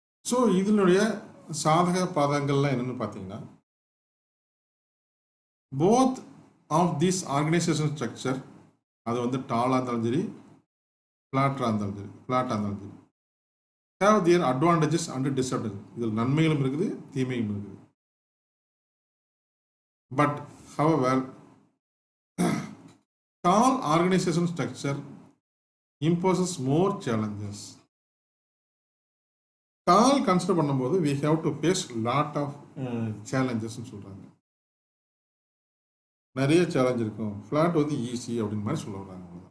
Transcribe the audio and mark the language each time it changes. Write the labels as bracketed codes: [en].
[ta] So இதனுடைய சாதக பாதகங்கள்லாம் என்னென்னு பார்த்தீங்கன்னா, [en] both of this organization structure, [ta] அது வந்து டாலாக இருந்தாலும் சரி, ஃப்ளாட்டாக இருந்தாலும் சரி, [en] Have their advantages and disadvantages. [ta] இதில் நன்மைகளும் இருக்குது, தீமையும் இருக்குது. [en] But however tall organization structure imposes more challenges. Tall consider பண்ணும்போது we have to face lot of challenges ன்னு சொல்றாங்க. [ta] நிறைய சேலஞ்ச் இருக்கும். ஃப்ளாட் வந்து ஈஸி அப்படின்னு மாதிரி சொல்ல வர்றாங்க.